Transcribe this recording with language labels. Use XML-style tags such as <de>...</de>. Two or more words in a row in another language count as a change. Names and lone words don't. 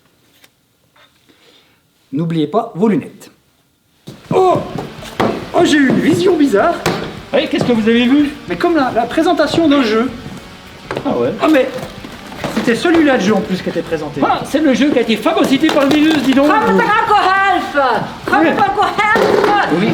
<fr>N'oubliez pas vos lunettes. Oh, j'ai eu une vision bizarre. Oui, qu'est-ce que vous avez vu? Mais comme la présentation d'un jeu. Ah ouais. Ah mais c'était celui-là de jeu en plus qui était présenté. Ah, c'est le jeu qui a été phagocyté par le virus, dis donc.</fr> <nl>Kan het er ook helpen? Kan het ook helpen?</nl> <fr>Oui,</fr>